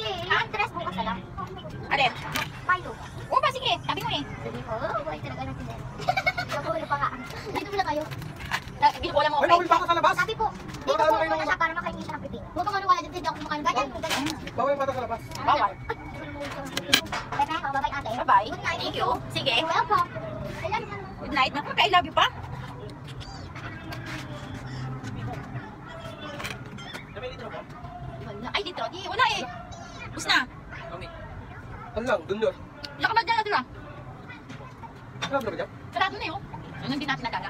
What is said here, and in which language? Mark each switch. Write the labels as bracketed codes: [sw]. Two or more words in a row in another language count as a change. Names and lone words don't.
[tl] Ang tres bukas na lang. Alin? Payo. Oo ba, sige. Sabi mo eh. Sabi ko, buhay talaga natin eh. Kabuhay pa nga. Dito muna kayo. Binukulan mo Ay, okay. bawal baka sa labas. Sabi po, dito Baka po ano kayo muna siya para makainin siya ng pipino. Huwag kang wala dito, hindi ako kumakain. Ganyan, ganyan. Bawal baka sa labas. Bawal. Bye-bye ako, bye-bye ate. Bye-bye. [en] Good night. Thank you. Sige. You're welcome. Ayan, Good night. [tl] Naku, [en] I love you [tl] pa. Wala. Ay, dito. Di, wala eh. Bus na. Ano lang, dun yun. Wala ka ba dyan natin ah? Alam na ba dyan? Sarado na yun. Ano hindi natin nagala?